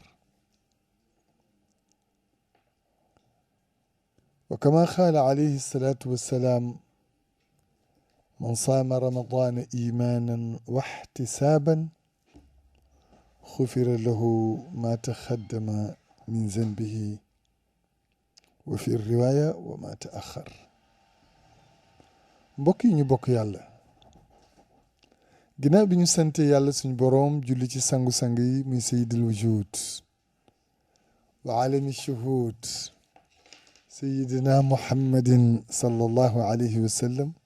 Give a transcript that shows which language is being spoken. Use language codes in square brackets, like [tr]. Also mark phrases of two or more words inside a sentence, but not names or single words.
[ar] وكما قال عليه الصلاة والسلام: من صام رمضان إيمانا واحتسابا غفر له ما تقدم من ذنبه، وفي الرواية وما تأخر. [wo] mbokk yi ñu bokk yàlla, ginnaaw bi ñu sante yàlla suñu boroom julli ci sangu-sang yi muy [ar] سيد الوجود وعالم الشهود سيدنا محمد صلى الله عليه وسلم,